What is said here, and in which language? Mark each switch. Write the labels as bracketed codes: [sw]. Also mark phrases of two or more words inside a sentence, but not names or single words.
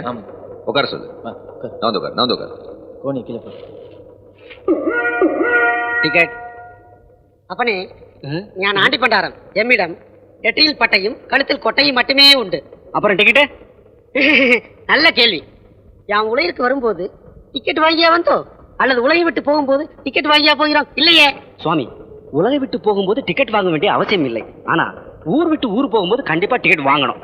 [ta] உட்கார சொல்லு. நான் வந்து உட்காரு. கோணி கீழே போ. ടിക്കറ്റ് அப்பனே நான் ஆண்டிப்பண்டாரம் எம்மிடம் எட்டியில் பட்டையும் கழுத்தில் கொட்டையும் மட்டுமே உண்டு. அப்புறம் டிக்கெட்? நல்ல கேள்வி. என் உலகிற்கு வரும்போது டிக்கெட் வாங்கியா வந்தோ அல்லது உலகை விட்டு போகும்போது டிக்கெட் வாங்கியா போகிறோம்? இல்லையே சுவாமி, உலகை விட்டு போகும்போது டிக்கெட் வாங்க வேண்டிய அவசியம் இல்லை. ஆனா ஊர் விட்டு ஊர் போகும்போது கண்டிப்பா டிக்கெட் வாங்கணும்.